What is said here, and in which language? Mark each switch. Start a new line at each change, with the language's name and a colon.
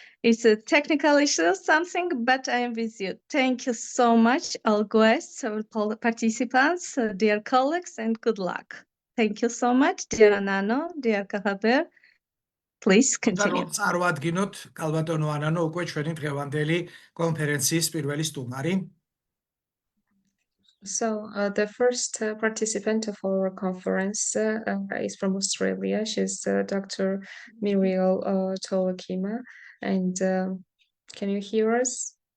English: It's a technical issue, something, but I am with you. Thank you so much, all guests, all participants, dear colleagues, and good luck. Thank you so much, dear Anano, dear Kahaber. Please continue.
Georgian: წარვადგინოთ კალბატონო ანანო უკვე ჩვენი დღევანდელი კონფერენციის პირველი სტუმარი.
English: So the first participant of our conference is from Australia. She's Dr. Muriel Tolakima. And can you hear us?